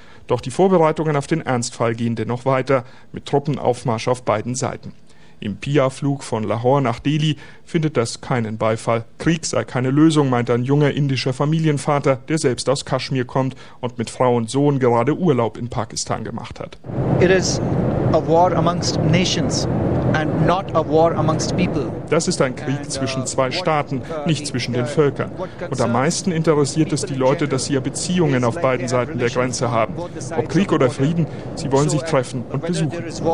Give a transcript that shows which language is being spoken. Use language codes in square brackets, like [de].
[de] Doch die Vorbereitungen auf den Ernstfall gehen dennoch weiter, mit Truppenaufmarsch auf beiden Seiten. Im PIA-Flug von Lahore nach Delhi findet das keinen Beifall. Krieg sei keine Lösung, meint ein junger indischer Familienvater, der selbst aus Kaschmir kommt und mit Frau und Sohn gerade Urlaub in Pakistan gemacht hat. [en] It is a war amongst nations and not a war amongst people. [de] Das ist ein Krieg zwischen zwei Staaten, nicht zwischen den Völkern. Und am meisten interessiert es die Leute, dass sie ja Beziehungen auf beiden Seiten der Grenze haben. Ob Krieg oder Frieden, sie wollen sich treffen und besuchen.